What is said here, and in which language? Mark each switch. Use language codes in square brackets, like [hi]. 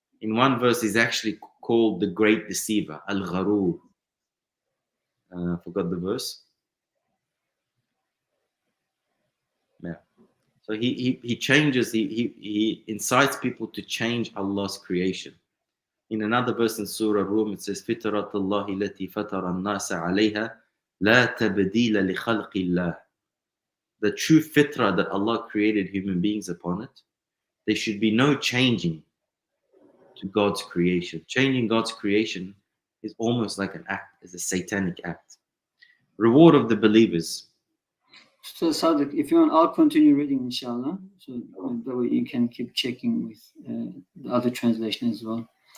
[en] In one verse, he's actually called the great deceiver, Al-Gharur. I forgot the verse. Yeah. So he changes, he incites people to change Allah's creation. In another verse in Surah Rum, it says, [ar] فِطْرَةَ اللَّهِ الَّتِي فَطَرَ النَّاسَ عَلَيْهَا لَا تَبْدِيلَ لِخَلْقِ اللَّهِ. [en] The true fitrah that Allah created human beings upon it, there should be no changing to God's creation. Changing God's creation is almost like an act, is a satanic act. Reward of the believers. So Sadiq, if you want, I'll continue reading, inshallah. So that way you can keep checking with the other translation as well.